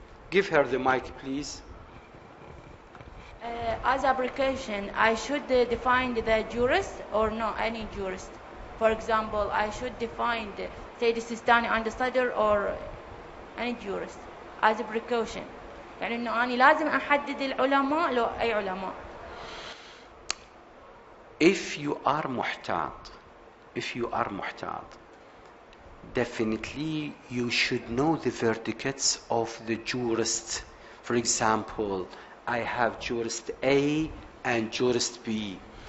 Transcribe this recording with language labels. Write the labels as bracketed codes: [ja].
[en] Give her the mic, please. As a precaution, I should define the jurist or no, any jurist. For example, I should define the Sayyid Sistani understudier or any jurist as a precaution. [ar] يعني إنه أنا لازم أحدد العلماء لو أي علماء. [en] If you are muhtat, definitely you should know the verdicts of the jurists. For example, I have jurist A and jurist B.